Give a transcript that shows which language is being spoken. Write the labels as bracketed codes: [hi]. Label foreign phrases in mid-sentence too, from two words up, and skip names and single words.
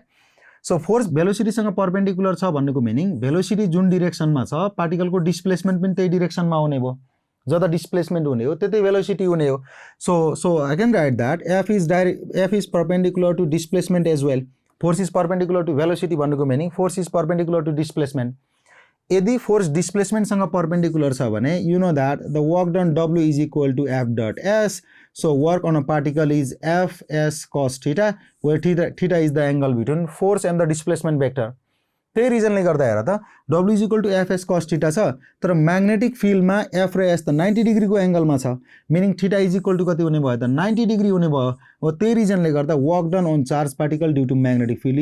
[ne] सो फोर्स भेलोसिटीसँग परपेन्डिकुलर छ भन्नुको मिनिङ भेलोसिटी जुन डिरेक्सनमा छ पार्टिकलको डिस्प्लेसमेन्ट पनि त्यही डिरेक्सनमा हुने भयो, जता डिस्प्लेसमेन्ट हुने हो त्यतै भेलोसिटी हुने हो। [en] so I can write that F is perpendicular to displacement as well. force is perpendicular to velocity भन्नुको meaning force is perpendicular to displacement. [ne] यदि फोर्स डिस्प्लेसमेन्टसँग परपेन्डिकुलर छ भने [en] you know that the work done W is equal to F dot S. so work on a particle is FS cos theta, where theta is the angle between force and the displacement vector. [ne] त्यही रिजनले गर्दा हेर त [en] W is equal to FS cos theta [ne] छ तर म्याग्नेटिक फिल्डमा एफ र एस त 90 डिग्रीको एंगलमा छ [en] meaning theta is equal to [ne] कति हुने भयो त 90 डिग्री हुने भयो हो त्यही रिजनले गर्दा [en] work done on charge particle due to magnetic field